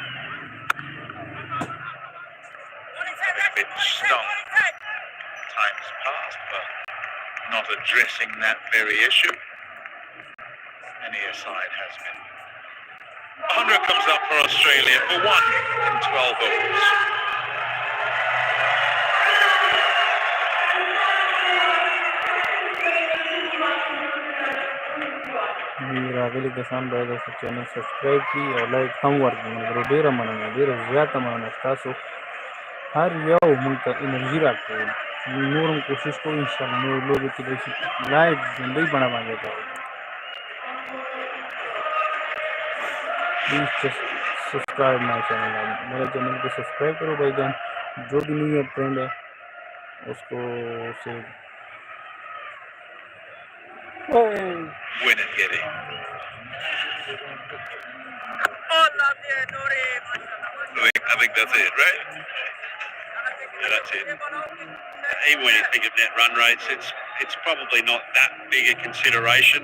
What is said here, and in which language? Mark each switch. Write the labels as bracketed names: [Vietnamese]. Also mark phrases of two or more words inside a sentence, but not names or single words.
[English] They've been stung times past, but not addressing that very issue. Any side has been. 100 comes up for Australia for 1 in 12 overs. [Pashto] راغلي کسان باید د چینل سبسکرایب کړي او لایک هم ورکړي مګر ډیره مننه ډیره زیاته مننه ستاسو هر یو موږ ته انرژي راکوي نور هم کوشش کوو انشاءالله نور لوبې کېدای شي لایو ژوندۍ بڼه باندې کوو [English] please subscribe my channel [Urdu] میرے چینل کو سبسکرائب کرو بھائی جان جو بھی نہیں ہے فرینڈ ہے اس کو سے [English] win and get in. I think that's it, right? Yeah, that's it. Even when you think of net run rates, it's probably not that big a consideration.